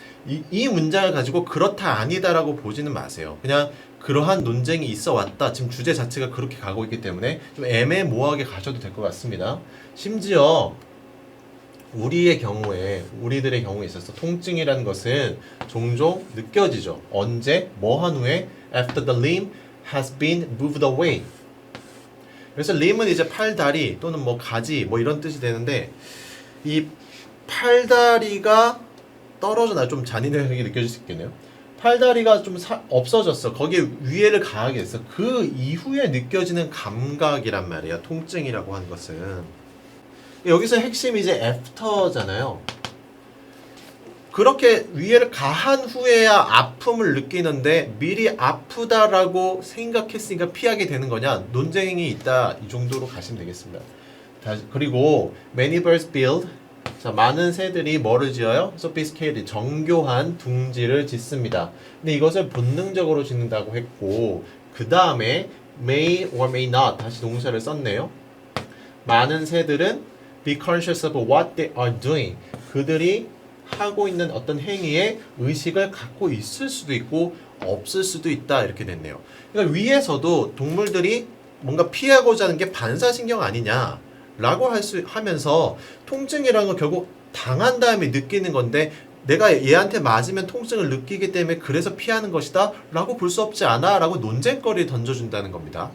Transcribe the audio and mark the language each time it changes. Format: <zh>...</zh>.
<ko>이 문장을 가지고 그렇다 아니다라고 보지는 마세요. 그냥 그러한 논쟁이 있어 왔다. 지금 주제 자체가 그렇게 가고 있기 때문에 좀 애매모호하게 가셔도 될 것 같습니다. 심지어 우리들의 경우에 있어서 통증이라는 것은 종종 느껴지죠. 언제? 뭐 한 후에?</ko> <en>After the limb has been moved away.</en> <ko>그래서 limb은 이제 팔, 다리 또는 뭐 가지 뭐 이런 뜻이 되는데, 이 팔다리가 떨어져 나 좀 잔인하게 느껴질 수 있겠네요. 팔다리가 좀 없어졌어. 거기에 위해를 가하게 했어. 그 이후에 느껴지는 감각이란 말이야. 통증이라고 하는 것은. 여기서 핵심이 이제 after잖아요. 그렇게 위해를 가한 후에야 아픔을 느끼는데 미리 아프다라고 생각했으니까 피하게 되는 거냐? 논쟁이 있다. 이 정도로 가시면 되겠습니다. 그리고</ko> <en>many birds build.</en> <ko>자, 많은 새들이 뭐를 지어요? sophisticated, 정교한 둥지를 짓습니다. 근데 이것을 본능적으로 짓는다고 했고, 그 다음에</ko> <en>may or may not</en> <ko>다시 동사를 썼네요. 많은 새들은</ko> <en>be conscious of what they are doing.</en> <ko>그들이 하고 있는 어떤 행위에 의식을 갖고 있을 수도 있고 없을 수도 있다 이렇게 됐네요. 그러니까 위에서도 동물들이 뭔가 피하고자 하는 게 반사신경 아니냐 라고 하면서 통증이라는 건 결국 당한 다음에 느끼는 건데 내가 얘한테 맞으면 통증을 느끼기 때문에 그래서 피하는 것이다 라고 볼 수 없지 않아 라고 논쟁거리를 던져준다는 겁니다.</ko>